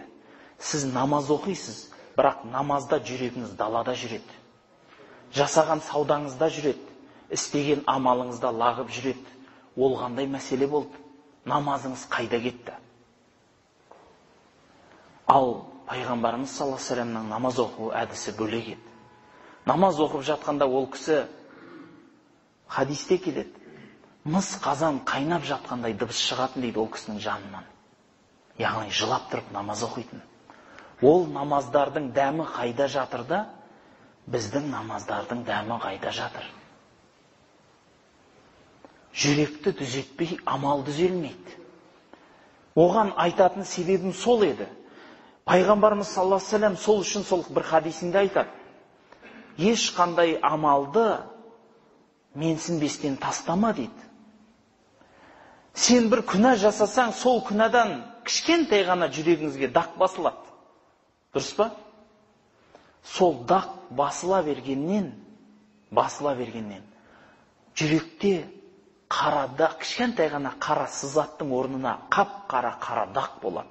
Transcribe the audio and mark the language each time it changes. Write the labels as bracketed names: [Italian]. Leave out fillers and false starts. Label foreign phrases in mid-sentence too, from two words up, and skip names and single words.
[Kazakh] Сіз намаз оқисыз, бірақ намазда жүрегіңіз далада жүреді. Жасаған саудаңызда жүреді, істеген амалыңызда лағып жүреді. Ол қандай мәселе болды? Намазыңыз қайда кетті? Ал Пайғамбарымыз [Arabic] صلى الله عليه وسلم [Kazakh] намаз оқу әдісі бөлек еді. Намаз оқып жатқанда ол кісі хадисте келеді. Мыс қазан қайнап жатқандай дыбыс шығатын дейді ол кісінің жанынан. Яғни жылап тұрып намаз оқитын. Ол намаздардың дәмі қайда жатыр да, біздің намаздардың дәмі қайда жатыр? Жүректі түзетпей амал түзелмейді. Оған айтатын себебім сол еді. Пайғамбарымыз [Arabic] صلى الله عليه وسلم [Kazakh] сол үшін сол бір хадисінде айтады. Ешқандай амалды менсінбестен тастама дейді. Сен бір күнә жасасаң, сол күнәдан кішкентай ғана жүрегіңізге дақ басылады. Дұрыс па? Сол дақ басыла бергеннен жүректе қара дақ, кішкентай ғана қара сызаттың орнына қап-қара дақ болады.